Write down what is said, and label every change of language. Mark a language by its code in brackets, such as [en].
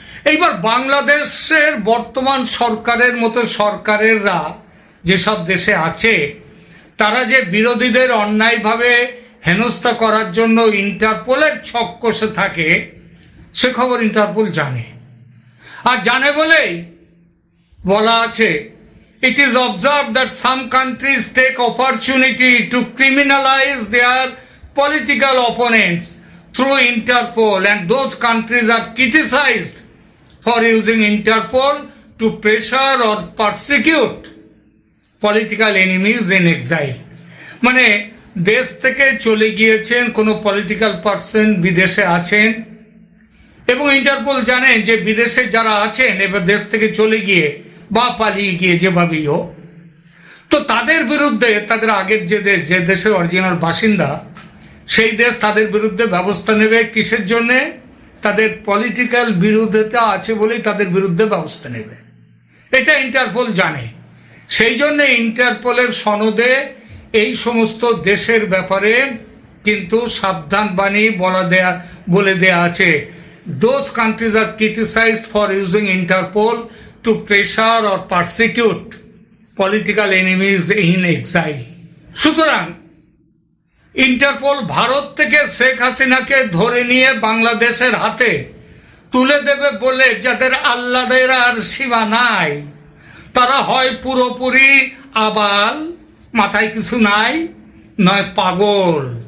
[bn] এইবার বাংলাদেশের বর্তমান সরকারের মতো সরকারেরা যেসব দেশে আছে, তারা যে বিরোধীদের অন্যায়ভাবে হেনস্থা করার জন্য ইন্টারপোলের ছক কষে থাকে, সে খবর ইন্টারপোল জানে। আর জানে বলেই বলা আছে, [en] it is observed that some countries take opportunity to criminalize their political opponents through Interpol, and those countries are criticized for using Interpol to pressure or persecute political enemies in exile। [bn] মানে দেশ থেকে চলে গিয়েছেন কোনো political person, বিদেশে আছেন, এবং Interpol জানেন যে বিদেশে যারা আছেন এবার দেশ থেকে চলে গিয়ে বা পালিয়ে গিয়ে যেভাবেই হোক, তো তাদের বিরুদ্ধে তাদের আগের যে দেশের অরিজিনাল বাসিন্দা, সেই দেশ তাদের বিরুদ্ধে ব্যবস্থা নেবে। কিসের জন্যে? তাদের পলিটিক্যাল বিরোধিতা আছে বলেই তাদের বিরুদ্ধে ব্যবস্থা নেবে। এটা ইন্টারপোল জানে। সেই জন্যে ইন্টারপোলের সনদে এই সমস্ত দেশের ব্যাপারে কিন্তু সাবধান বাণী বলে দেয়া আছে, [en] those countries are criticized for using Interpol to pressure or persecute political enemies in exile। [bn] সুতরাং ইন্টারপোল ভারত থেকে শেখ হাসিনাকে ধরে নিয়ে বাংলাদেশের হাতে তুলে দেবে বলে যাদের আল্লাদের আর সীমা নাই, তারা হয় পুরোপুরি আবাল, মাথায় কিছু নাই, নয় পাগল।